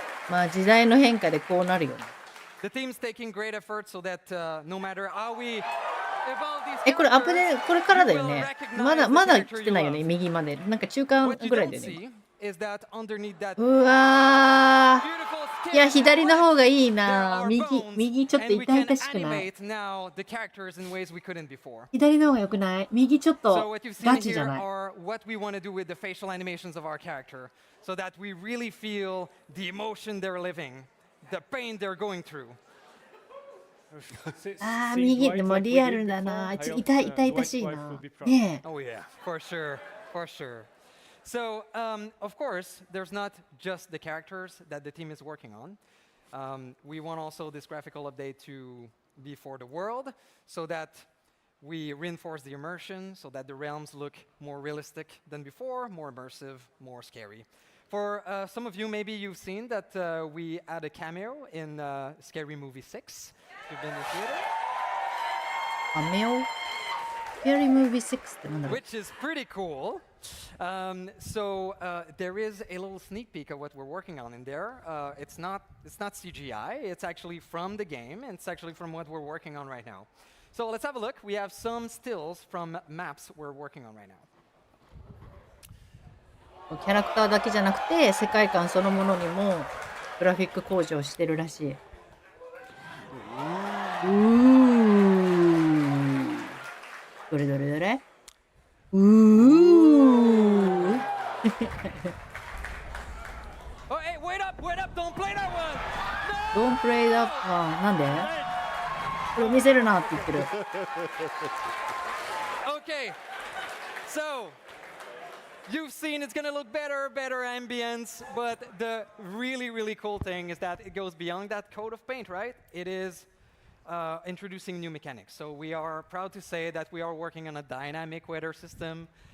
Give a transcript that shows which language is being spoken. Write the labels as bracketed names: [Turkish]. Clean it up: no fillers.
[Japanese] まあ時代の変化でこうなるよね。 [English] The team's taking great effort so that no matter how we evolve these [Japanese] これアップデートこれからだよね。まだ来てないよね、右まで。なんか中間ぐらいでね。うわー。いや、左の方がいいな。右ちょっと痛々しくない。左の方が良くない？右ちょっとガチじゃない。 [English] What we want to do with the facial animations of our character, so that we really feel the emotion they're living, the pain they're going through. [Japanese] ああ、右でもリアルだな。痛々しいな。ねえ。 [English] Oh yeah, for sure, for sure. So, of course, there's not just the characters that the team is working on. We want also this graphical update to be for the world, so that we reinforce the immersion, so that the realms look more realistic than before, more immersive, more scary. For some of you, maybe you've seen that we had a cameo in Scary Movie 6. You've been in the theater. Cameo? [Japanese] Scary Movie 6 ってなんだろう? [English] Which is pretty cool. So there is a little sneak peek of what we're working on in there. It's not CGI. It's actually from the game. And it's actually from what we're working on right now. So let's have a look. We have some stills from maps we're working on right now. [Japanese] キャラクターだけじゃなくて世界観そのものにもグラフィック向上してるらしい。どれどれどれ？ [English] Oh, hey, wait up! Don't play that one! Don't play that one. [Japanese] なんで？これ見せるなって言ってる。 [English] Okay, so you've seen it's gonna look better ambience, but the really cool thing is that it goes beyond that coat of paint, right? It is introducing new mechanics. So we are proud to say that we are working on a dynamic weather system.